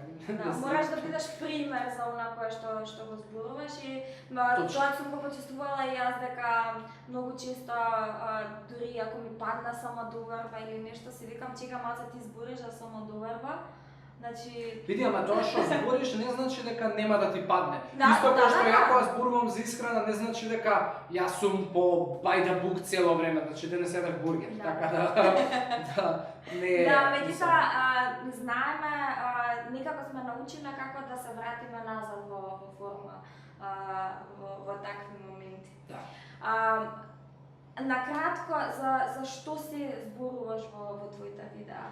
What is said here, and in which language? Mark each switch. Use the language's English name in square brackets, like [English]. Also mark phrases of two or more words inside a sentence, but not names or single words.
[Macedonian] Мораш да бидеш пример за она кое што го зборуваш и тоа сум го почувствувала и јас дека многу често дури ако ми падна самодоверба или нешто си викам чека малце ти збориш за самодоверба. Значи види, ама тоа што збориш не значи дека нема да ти падне. Исто како што ја кога зборувам за исхрана не значи дека јас сум по [English] by the book [Macedonian] цело време, значи да не седев бургер. Така не е. Меѓутоа знаеме, некако сме научиле како да се вратиме назад во форма во такви моменти. Накратко, за што си зборуваш во твоите видеа?